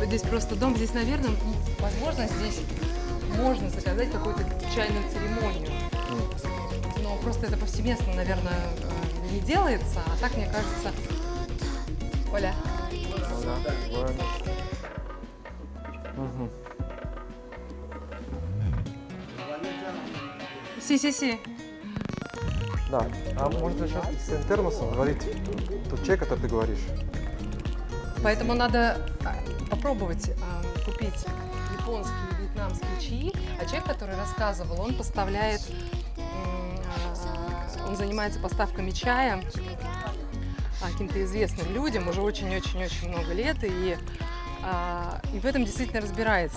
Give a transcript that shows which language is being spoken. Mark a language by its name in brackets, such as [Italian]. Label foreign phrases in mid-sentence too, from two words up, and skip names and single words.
[Russian] здесь просто дом, здесь, наверное, возможно, здесь можно заказать какую-то чайную церемонию. Но просто это повсеместно, наверное, не делается, а так, мне кажется... Оля. Угу. Си-си-си. Да. А можно сейчас с термосом говорить тот чай, который ты говоришь? Поэтому надо попробовать купить японские и вьетнамские чаи, А человек, который рассказывал, он поставляет, он занимается поставками чая каким-то известным людям уже очень-очень-очень много лет, и в этом действительно разбирается.